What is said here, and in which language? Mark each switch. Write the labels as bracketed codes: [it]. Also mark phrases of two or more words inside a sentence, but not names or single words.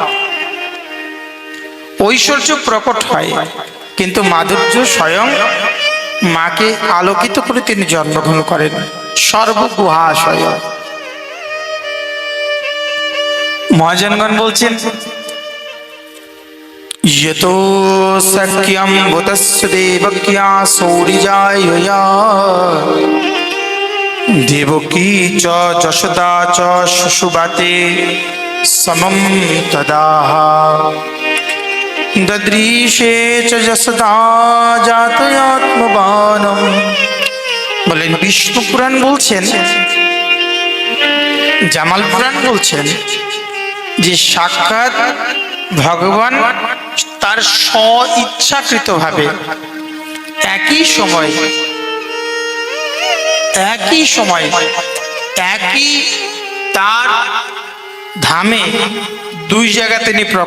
[bn] ঐশ্বর্য প্রকট হয়, কিন্তু মাধুর্য স্বয়ং মাকে আলোকিত করে তিনি জন্মগ্রহণ করেন। সর্বগুহাশয়। মহাজনগণ বলছেন [sa] यतो सख्यं भूतस्य देवक्या सौरिजायया देवकी च जशोदा च शुशुभाते समं तदा ददृशे च जशोदा जातयात्मबाणं। [bn] বলেন বিষ্ণু পুরাণ বলছেন, জামাল পুরাণ বলছেন যে সাক্ষাৎ ভগবান তার স্ব-ইচ্ছাকৃত ভাবে একই সময় একই তার ধামে দুই জায়গা তিনি প্রকট হয়েছেন।